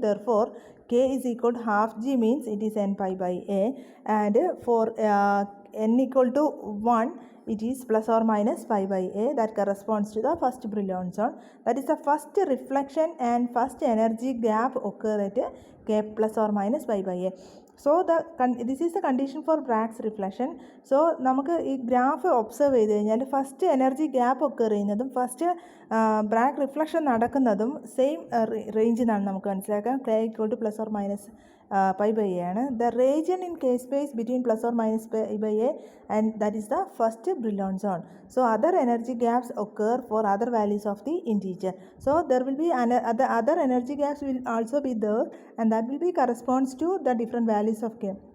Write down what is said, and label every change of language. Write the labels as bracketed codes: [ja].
[en] Therefore k is equal to half g means it is n pi by a, and for n equal to 1 it is plus or minus pi by a. That corresponds to the first Brillouin zone. That is the first reflection and first energy gap occur at k plus or minus pi by a. So this is the condition for Bragg's reflection. [ml] So നമുക്ക് ഈ graph observe ചെയ്ത് കഴിഞ്ഞാൽ first energy gap occur ചെയ്യുന്നതും first Bragg reflection നടക്കുന്നതും same റേഞ്ചിൽ നിന്നാണ് നമുക്ക് മനസ്സിലാക്കാം. [en] k equal to plus or minus pi by a ആണ്. The region in k space between plus or minus pi by a, and that is the first Brillouin zone. So other energy gaps occur for other values of the integer. So there will be the other energy gaps will also be there, and that will be corresponds to the different values of k.